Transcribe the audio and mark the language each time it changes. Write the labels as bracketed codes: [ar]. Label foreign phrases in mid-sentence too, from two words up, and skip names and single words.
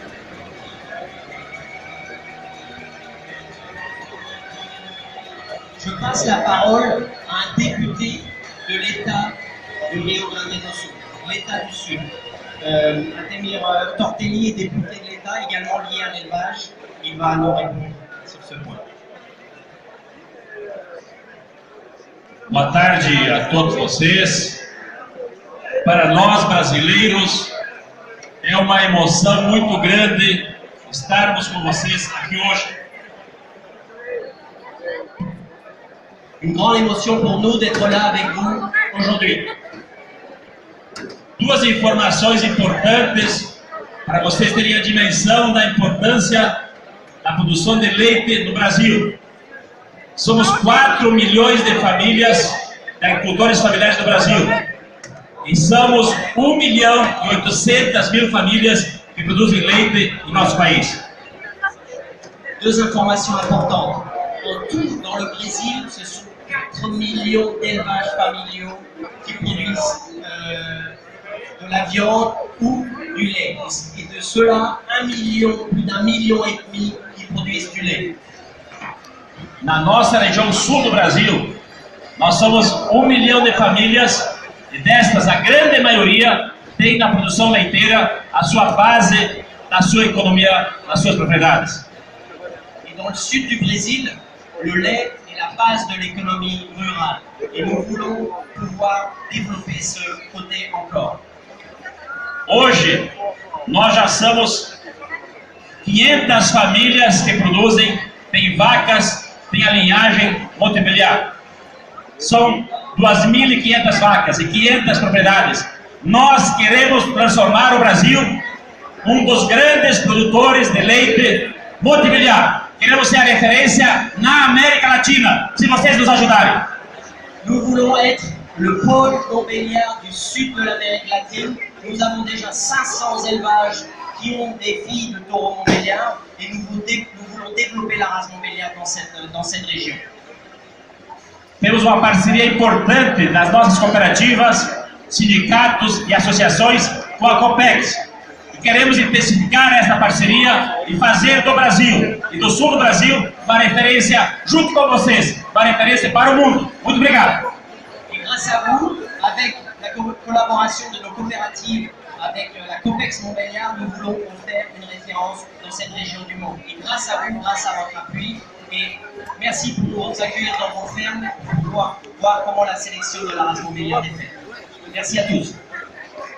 [fr] Je passe la parole à un député de l'État du Rio Grande do Sul, l'État du Sud. Ademir Tortelli est député de l'État, également lié à l'élevage. Il va nous répondre sur ce point. [pt] Boa tarde a todos vocês. Para nós brasileiros, é uma emoção muito grande estarmos com vocês aqui hoje. [fr] Une grande émotion pour nous d'être là avec vous aujourd'hui. [pt] Duas informações importantes para vocês terem a dimensão da importância da produção de leite no Brasil. Somos 4 milhões de famílias de agricultores familiares do Brasil. E somos 1.800.000 famílias que produzem leite no nosso país. [fr] 2 informations importantes. En tout, dans le Brésil, ce sont 4 millions d'élevages familiaux qui produisent de la viande ou du lait. Et de ceux-là, plus d'1,5 million qui produisent du lait. [pt] Na nossa região sul do Brasil, nós somos 1 milhão de famílias e destas a grande maioria tem na produção leiteira a sua base da sua economia, nas suas propriedades. [fr] Et dans le sud du Brésil, le lait est la base de l'économie rurale. Et nous voulons pouvoir développer ce côté encore. [pt] Hoje, nós já somos 500 famílias que produzem, tem vacas, tem a linhagem Montbéliard. São 2.500 vacas e 500 propriedades. Nós queremos transformar o Brasil dos grandes produtores de leite Montbéliard. Queremos ser a referência na América Latina, se vocês nos ajudarem. [fr] Nous voulons être le pôle Montbéliard du sud de l'Amérique latine. Nous avons déjà 500 élevages qui ont des filles de taureaux Montbéliard et nous voulons développer la race Montbéliard dans cette région. [pt] Temos uma parceria importante das nossas cooperativas, sindicatos e associações com a Copex. E queremos intensificar esta parceria e fazer do Brasil e do sul do Brasil uma referência, junto com vocês, uma referência para o mundo. Muito obrigado. [fr] Et grâce à vous, avec la collaboration de nos coopératives, avec la Copex Montbéliard, nous voulons en faire une référence dans cette région du monde. Et grâce à vous, grâce à votre appui, et merci pour nous accueillir dans vos fermes pour voir comment la sélection de la race Montbéliard est faite.